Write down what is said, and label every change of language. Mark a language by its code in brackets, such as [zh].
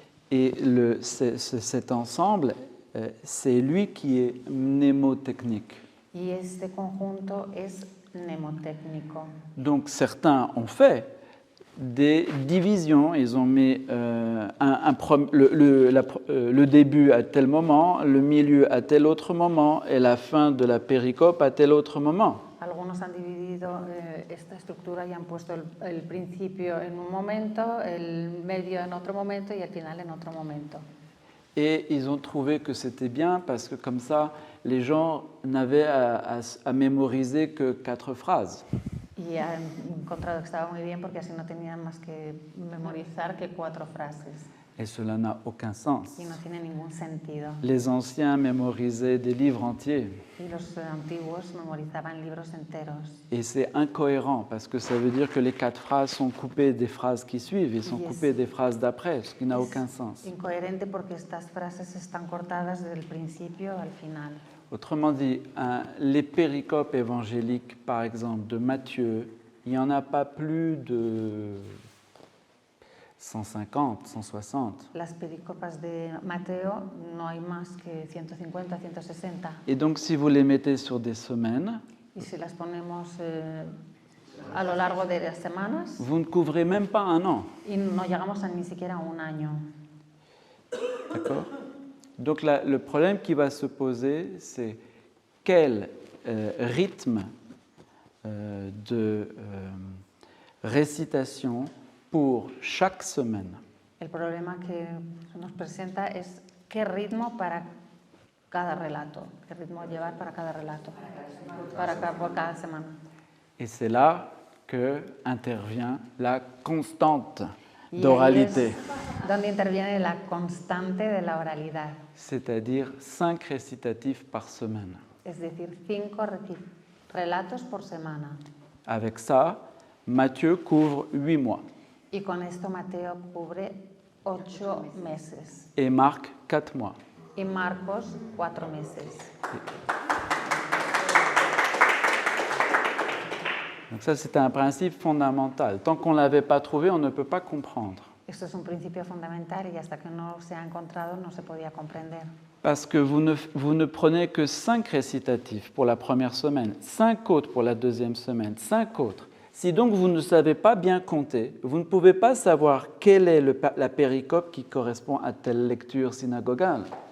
[fr] Et cet ensemble, c'est lui qui est mnémotechnique. [es] Y este conjunto es mnemotécnico. [fr] Donc certains ont fait des divisions, ils ont mis le début à tel moment, le milieu à tel autre moment et la fin de la péricope à tel autre moment. [es] Algunos han dividido esta estructura y han puesto el principio en un momento, el medio en otro momento y el final en otro momento. [fr] Et ils ont trouvé que c'était bien parce que comme ça, les gens n'avaient à mémoriser que 4 phrases. [es] Y he encontrado que estaba muy bien porque así no tenía más que memorizar que 4 frases. [fr] Et cela n'a aucun sens. [es] Y no tiene ningún sentido. [fr] Les anciens mémorisaient des livres entiers. [es] Y los antiguos memorizaban libros enteros. [fr] Et c'est incohérent parce que ça veut dire que les 4 phrases sont coupées des phrases qui suivent et sont coupées des phrases d'après, ce qui n'a aucun sens. [es] Incoherente porque estas frases están cortadas desde el principio al final. [fr] Autrement dit, les péricopes évangéliques, par exemple, de Matthieu, il n'y en a pas plus de 150, 160. [es] Las pericopas de Mateo no hay más que 150, 160. [fr] Et donc, si vous les mettez sur des semaines, [es] Y si las ponemos a lo largo de las semanas, [fr] vous ne couvrez même pas un an. [es] y no llegamos a ni siquiera un año. [fr] D'accord ? Donc, le problème qui va se poser, c'est quel rythme de récitation pour chaque semaine. [es] El problema que nos presenta es qué ritmo para cada relato, qué ritmo llevar para cada relato, por cada semana. [fr] Et c'est là que intervient la constante [es] Y [fr] d'oralité, [es] ahí es donde interviene la constante de la oralidad, [fr] c'est-à-dire 5 récitatifs par semaine. [es] es decir, 5 relatos por semana. [fr] Avec ça, Matthieu couvre 8 mois [es] Y con esto Mateo cubre 8 meses [fr] et Marc 4 mois. [es] y Marcos 4 meses. [fr] Donc ça, c'est un principe fondamental. Tant qu'on ne l'avait pas trouvé, on ne peut pas comprendre. [es] Esto es un principio fundamental y hasta que no se ha encontrado no se podía comprender. [fr] Parce que vous ne prenez que 5 récitatifs pour la première semaine, 5 autres pour la deuxième semaine, 5 autres. Si donc vous ne savez pas bien compter, vous ne pouvez pas savoir quelle est la péricope qui correspond à telle lecture synagogale.